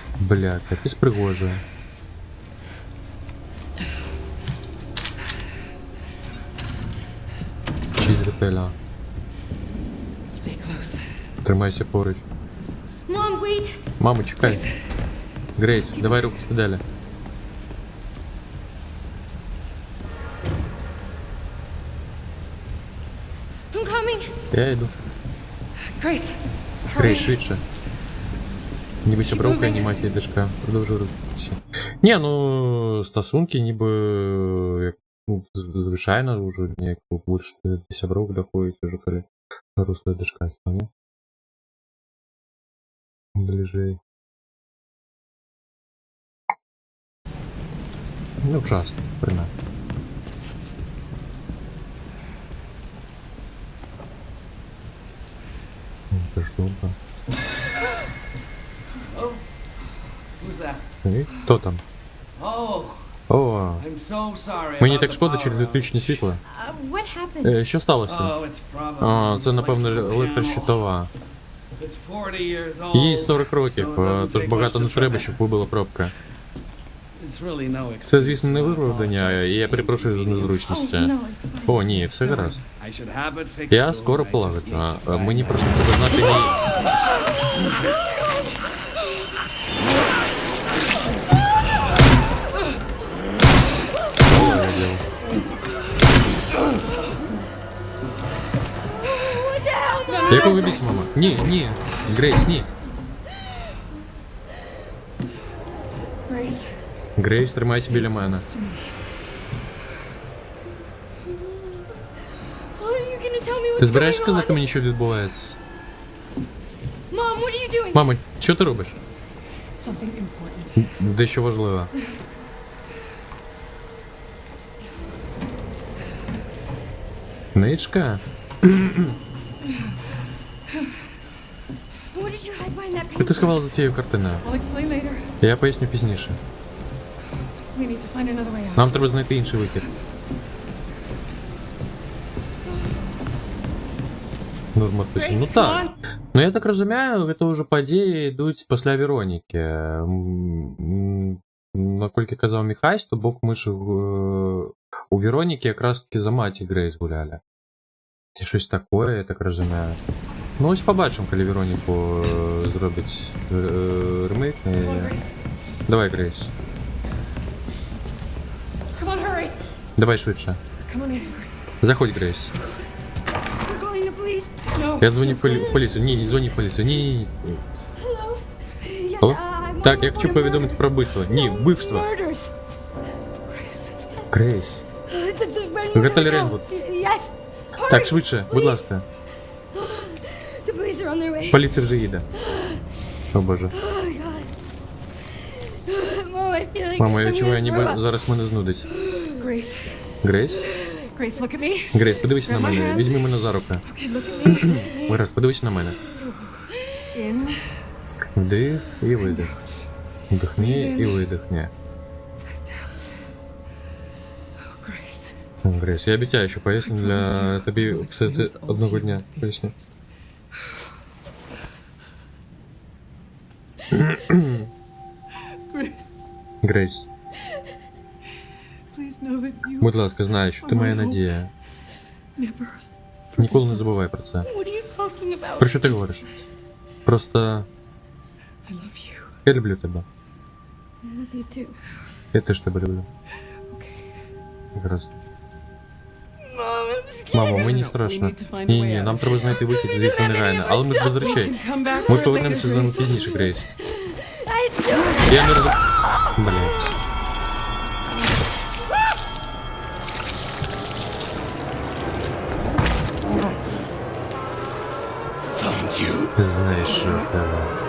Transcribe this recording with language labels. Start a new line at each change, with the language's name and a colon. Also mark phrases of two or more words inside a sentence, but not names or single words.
Russian: Бля, капец пригожая. Чиз ретеля.
English: Stay close.
Ukrainian: Тримайся поруч.
English: Mom, wait!
Ukrainian: Мамо, чекай. Грейс, давай руку далі.
English: I'm coming!
Ukrainian: Я йду.
English: Grace.
Ukrainian: Грейс,
English: Hurry.
Ukrainian: швидше. Ніби сябровка, анімація дочка. Продовжуй рухатися. Ні, ну, стосунки ніби, як, ну, звичайно, вже ніяк лучше до сябровок доходить уже, коли доросла дочка, пам'ятаєш? Ближей. Ну, часто, принаймні.
Russian: Это что, да?
English: Who's that?
Ukrainian: Хто там?
English: Oh,
Ukrainian: О,
English: I'm so sorry.
Ukrainian: мені
English: about
Ukrainian: так
English: the
Ukrainian: шкода
English: power
Ukrainian: через
English: outage.
Ukrainian: відключення світла.
English: What happened?
Ukrainian: Що сталося?
English: Oh, it's probably.
Ukrainian: А, це, напевно, електрощитова.
English: It's 40 years old.
Ukrainian: Їй 40 років,
English: so it doesn't
Ukrainian: тож
English: take
Ukrainian: багато
English: much
Ukrainian: не
English: to
Ukrainian: треба,
English: trouble.
Ukrainian: щоб вибила пробка.
English: It's really no excuse.
Ukrainian: Це, звісно, не
English: I
Ukrainian: виправдання,
English: apologize
Ukrainian: і я
English: for the
Ukrainian: перепрошую за
English: inconvenience.
Ukrainian: незручності.
English: No, it's fine.
Ukrainian: О, ні, все гаразд.
English: I should have it fixed
Ukrainian: Я
English: soon.
Ukrainian: скоро
English: I just
Ukrainian: полагоджу,
English: need to
Ukrainian: а
English: find
Ukrainian: мені
English: out.
Ukrainian: просто треба знати мій... О, я діло. Якого бійся, мама? Ні, ні. Грейс, ні.
English: Grace.
Ukrainian: Грейс, тримайся біля мене.
English: Close to me. Oh, are you gonna tell me what's
Ukrainian: Ти збираєшся
English: going
Ukrainian: сказати
English: on?
Ukrainian: мені, що відбувається?
English: Mom, what are you doing?
Ukrainian: Мамо, що ти робиш?
English: Something important.
Ukrainian: Дещо важливе. Ничка?
English: What did you hide behind that
Ukrainian: Що ти
English: paper?
Ukrainian: сховала за цією картиною?
English: I'll explain later.
Ukrainian: Я поясню пізніше.
English: We need to find another way out.
Ukrainian: Нам треба знайти інший вихід. Норма пише. Ну так. Ну я так розумію, это уже події йдуть після Вероніки. Наскільки казав Міхась, то бок миші у Вероніки якраз таки за маті Грейс гуляли. Це щось таке, я так розумію. Ну ось побачимо, коли Вероніку зробить ремейк.
English: Come on, Grace.
Ukrainian: Давай, Грейс.
English: Come on, hurry.
Ukrainian: Давай швидше.
English: Come on in, Grace.
Ukrainian: Заходь, Грейс.
English: We're calling the police. No.
Ukrainian: Я дзвоню в
English: just go.
Ukrainian: поліцію. Ні, не дзвоню в поліцію. Ні.
English: Hello? Yes,
Ukrainian: Алло?
English: I'm
Ukrainian: Так,
English: on
Ukrainian: я
English: the
Ukrainian: хочу
English: phone
Ukrainian: повідомити про вбивство. Ні, вбивство.
English: Murders. Grace.
Ukrainian: Грейс.
English: The Red
Ukrainian: Гретель
English: Hotel.
Ukrainian: Ренвуд.
English: Yes. Hurry.
Ukrainian: Так, швидше, будь ласка.
English: The police are on their way.
Ukrainian: Поліція вже їде. О боже.
English: Oh, God. Mom, I feel like
Ukrainian: Мамо, я
English: I'm
Ukrainian: відчуваю,
English: gonna
Ukrainian: ніби
English: throw up.
Ukrainian: зараз мене знудить.
English: Grace.
Ukrainian: Грейс?
English: Grace, look at me.
Ukrainian: Грейс, подивися на мене. Візьми мене за руку.
English: Okay, look at me.
Ukrainian: Гаразд, подивися на мене.
English: In.
Ukrainian: Вдих і видих. Вдихни і видихни.
English: Out. Oh, Grace.
Ukrainian: Грейс, я обіцяю, що поясню для тобі все це одного дня. Поясню.
English: Grace,
Ukrainian: Грейс,
English: please know that you
Ukrainian: будь ласка, знай, що ти моя надія.
English: never.
Ukrainian: Ніколи не забувай про це.
English: What are you talking about?
Ukrainian: Про що ти говориш? Просто
English: I love you.
Ukrainian: я люблю тебе.
English: I love you too.
Ukrainian: Я теж тебе люблю.
English: Okay.
Ukrainian: Гаразд.
English: Mom, I'm scared.
Ukrainian: Мамо, мені страшно. Ні, нам треба знайти вихід, звісно, негайно. Але ми ж без речей.
English: Come back
Ukrainian: Ми
English: for it
Ukrainian: повернемося
English: later,
Ukrainian: з ними
English: Grace.
Ukrainian: пізніше, Грейс.
English: I do it.
Ukrainian: Я не розумію. Блять. Знаєш, що в тебе.